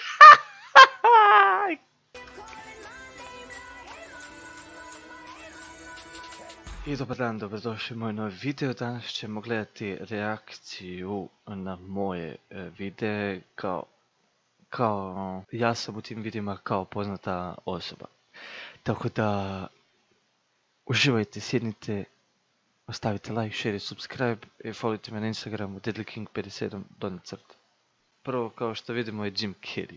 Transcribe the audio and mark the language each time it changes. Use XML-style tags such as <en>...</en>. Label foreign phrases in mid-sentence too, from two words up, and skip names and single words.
<hr>I dobar dan, dobrodošli u moj novi video. Danas ćemo gledati reakciju na moje videe kao ja sam u tim videima kao poznata osoba. Tako da uživajte, sjednite, ostavite like, share i subscribe i followite me na Instagramu deadlyking57 donja crta. Prvo kao što vidimo je Jim Carrey.</hr>